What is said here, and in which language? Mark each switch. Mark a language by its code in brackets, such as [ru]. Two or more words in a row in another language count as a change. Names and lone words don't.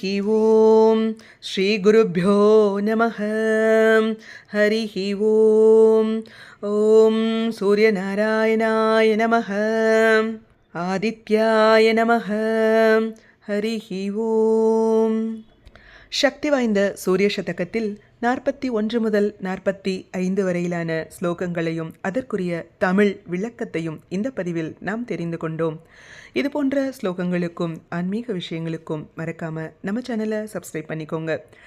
[sa] ओं श्रीगुरुभ्यो नमः हरिः ओं ॐ सूर्यनारायणाय नमः आदित्याय नमः हरिः ओं [ta] சக்தி வாய்ந்த சூரிய சதகத்தில் 41 முதல் 45 வரையிலான ஸ்லோகங்களையும் அதற்குரிய தமிழ் விளக்கத்தையும் இந்த பதிவில் நாம் தெரிந்து கொண்டோம். இது போன்ற ஸ்லோகங்களுக்கும் ஆன்மீக விஷயங்களுக்கும் மறக்காம நம்ம சேனலை சப்ஸ்கிரைப் பண்ணிக்கோங்க.